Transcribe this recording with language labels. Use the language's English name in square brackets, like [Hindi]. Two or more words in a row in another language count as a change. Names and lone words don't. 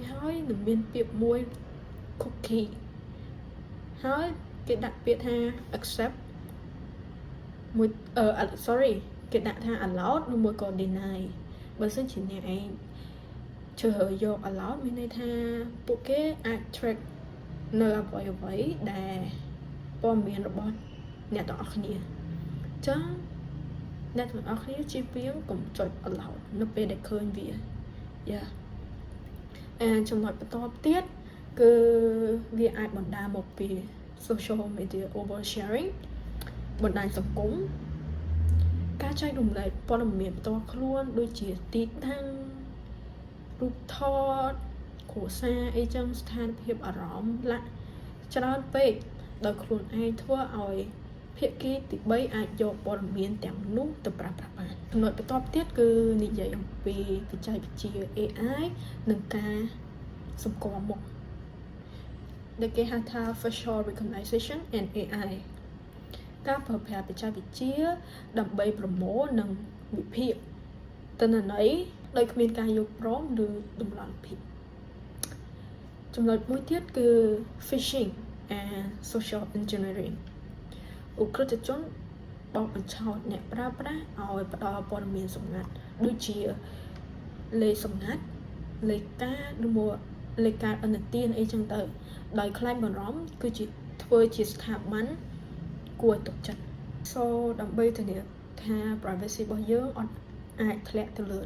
[Khmer] ហើយនឹងមានពាក្យមួយ cookie ហើយគេដាក់ពាក្យថា accept មួយគេដាក់ថា allowed ឬមួយក៏ deny បើសិនជាអ្នកឯងជ្រើសយក allowed មានន័យថាពួកគេអាច track នៅអ្វីដែលព័ត៌មានរបស់អ្នកទាំងអស់គ្នាអញ្ចឹងអ្នកទាំងអស់គ្នាជៀសវាងកុំចុច allowed នៅពេលដែលឃើញវា ចំណុចបន្តទៀតគឺវាអាចបណ្ដាលមកពី [English] social media oversharing [Khmer] បណ្ដាញសង្គមការចែករំលែកព័ត៌មានផ្ទាល់ខ្លួនដូចជាទីតាំងរូបថតគ្រួសារអីចឹងស្ថានភាពអារម្មណ៍ច្រើនពេកដោយខ្លួនឯងធ្វើឲ្យភាគីទី3អាចយកព័ ត៌មានទាំងនោះទៅប្រើប្រាស់បានចំណុចបន្តទៀតគឺនិយាយអំពីបច្ចេកវិទ្យា AI និងការសម្គាល់មុខដែលគេហៅថា [English] facial recognition and AI [Khmer] ការប្រើប្រាស់បច្ចេកវិទ្យាដើម្បីប្រមូលនិងវិភាគ ទិន្នន័យដោយគ្មានការយល់ព្រមឬតម្លាភាពចំណុចមួយទៀតគឺ [English] phishing and social engineering [Khmer] ឧក្រិដ្ឋជនបោកបញ្ឆោតអ្នកប្រើប្រាស់ឲ្យផ្ដល់ព័ត៌មានសម្ងាត់ដូច ជាលេខសម្ងាត់លេខការឬមួយលេខការអនុទានអីចឹងទៅដោយខ្លាចបារម្ភគឺជាធ្វើជា ស្ថាប័នគួរទុកចិត្ត so ដើម្បីធានាថា privacy របស់យើងអត់អាចធ្លាក់ទៅលើ